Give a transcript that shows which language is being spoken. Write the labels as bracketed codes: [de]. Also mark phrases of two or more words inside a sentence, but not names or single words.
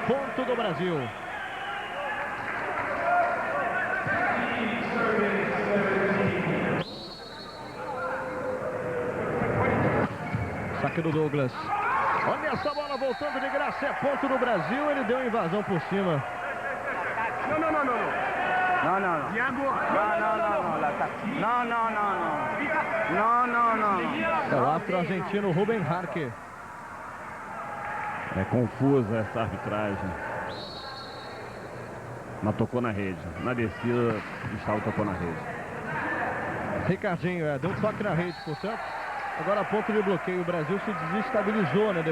[pt] ponto do Brasil. Saque do Douglas. Olha essa bola voltando de graça, é ponto do Brasil. Ele deu invasão por cima. [es] No, no, no, no. No, no, no. [pt] Thiago. [es] No, no, no, no. No, no, no, no. No, no, no. [pt] É o afro-argentino Ruben Harque. É confusa essa arbitragem. Mas tocou na rede. Na descida, o Gustavo tocou na rede. Ricardinho, deu um toque na rede, portanto. Agora a ponto de bloqueio. O Brasil se desestabilizou, né?